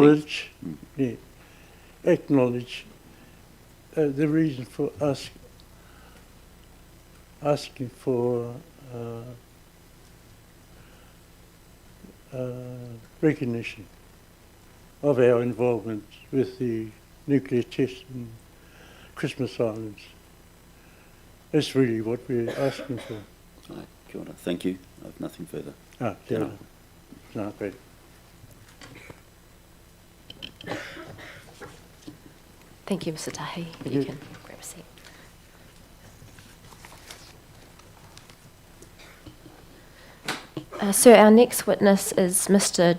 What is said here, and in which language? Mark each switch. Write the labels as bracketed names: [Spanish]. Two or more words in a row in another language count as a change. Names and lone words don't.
[English] Acknowledge, yeah, acknowledge the reason for asking for recognition of our involvement with the nuclear test in Christmas Islands. That's really what we're asking for. Right, [Māori] kia ora. [English] Thank you. I have nothing further. [Māori] Kia ora. No, [English] great. Thank you, Mr. Tahi. You can grab a seat. Sir, our next witness is Mr.